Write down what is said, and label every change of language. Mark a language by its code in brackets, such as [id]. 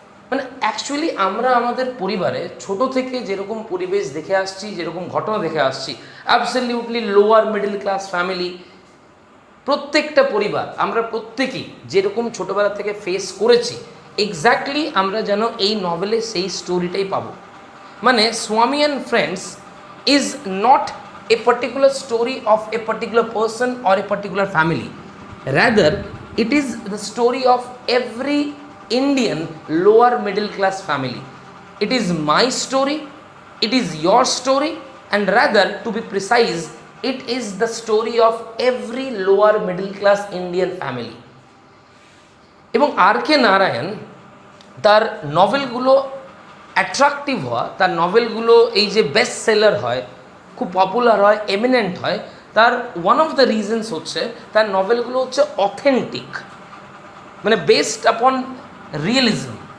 [bn] মানে অ্যাকচুয়ালি আমরা আমাদের পরিবারে ছোট থেকে যেরকম পরিবেশ দেখে আসছি, যেরকম ঘটনা দেখে আসছি, [en] absolutely lower middle class family, [bn] প্রত্যেকটা পরিবার আমরা প্রত্যেকেই যেরকম ছোটোবেলা থেকে ফেস করেছি, এক্স্যাক্টলি আমরা যেন এই নভেলে সেই স্টোরিটাই পাবো। মানে [en] Swami and friends is not a particular story of a particular person or a particular family, rather it is the story of every Indian lower middle class family. It is my story, it is your story, and rather to be precise, it is the story of every lower middle class Indian family. [bn] এবং R K. Narayan তার নভেলগুলো attractive হওয়া, তার নভেলগুলো এই যে best seller হয়, খুব popular হয়, eminent হয়, তার [en] one of the reasons [bn] হচ্ছে তার নভেলগুলো হচ্ছে অথেন্টিক, মানে [en] Based upon realism.